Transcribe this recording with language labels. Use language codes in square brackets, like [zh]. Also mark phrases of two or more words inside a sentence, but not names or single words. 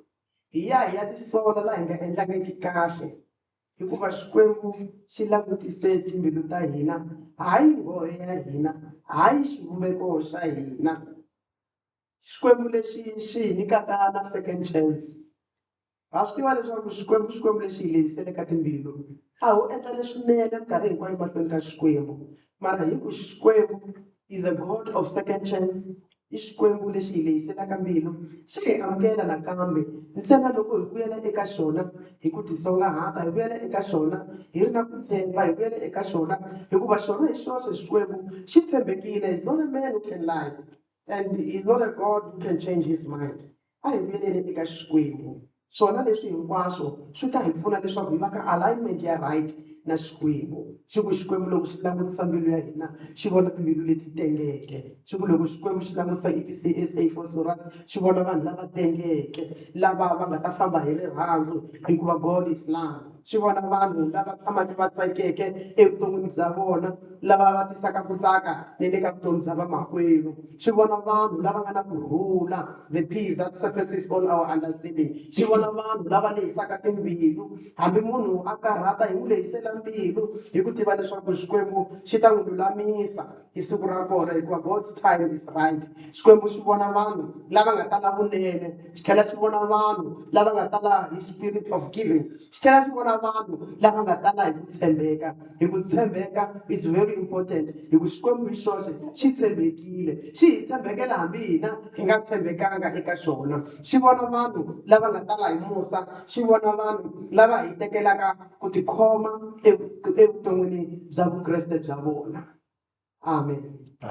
[ts] Hi ya tisola laha hi nga endlangiki kahle hikuva Xikwembu xi langutise timbilu ta hina hayi nghohe ya hina hayi xivumbeko xa hina. Xikwembu lexi xi hi nyikaka na [en] second chance. [ts] Ha swi tiva leswaku Xikwembu lexi hi lehisele ka timbilu a ho endla leswinene minkarhi hinkwayo emahlweni ka Xikwembu mara hi ku Xikwembu [en] is a God of second chance. [ts] I Xikwembu lexi hi lehiselaka mbilu xi hi amukela nakambe ntsena loko hi vuyela eka xona hi ku titsongahata hi vuyela eka xona hi ri na ku tshemba hi vuyela eka xona hikuva xona hi xoxe Xikwembu xi tshembekile. [en] He's not a man who can lie and he's not a God who can change his mind. [ts] A hi vuyeleni eka Xikwembu swona leswi hinkwaswo swi ta hi pfuna leswaku hi va ka alignment ya right na Xikwembu. Xi ku Xikwembu loko xi langutisa mbilu ya hina xi vona timbilu leti tengeke. Xi ku loko Xikwembu xi langutisa EPCSA for Soras xi vona vanhu lava tengeke lava va nga ta famba hi rirhandzu hikuva [en] God is love. [ts] Xi vona vanhu lava tshamaka va tsakeke evuton'wini bya vona lava va tisaka ku tsaka ni le ka vutomi bya vamakwenu. Xi vona vanhu lava nga na kurhula [en] the peace that surpasses all our understanding. [ts] Xi vona vanhu lava lehisaka timbilu hambi munhu a karhata hi n'wi lehisela mbilu hi ku tiva leswaku Xikwembu xi ta n'wi lulamisa hi siku ra kona hikuva [en] God's time is right. [ts] Xikwembu xi vona vanhu lava nga tala vunene xi tlhela xi vona vanhu lava nga tala hi [en] spirit of giving. [ts] Xi tlhela xi vona vanhu lava nga tala hi ku tshembeka. Hi ku tshembeka [en] is very important [ts] hi ku Xikwembu hi xoxe xi tshembekile xi hi tshembekela hambi hina hi nga tshembekanga eka xona. Xi vona vanhu lava nga tala hi musa xi vona vanhu lava hi tekelaka ku tikhoma evuton'wini bya vukreste bya vona. Amen.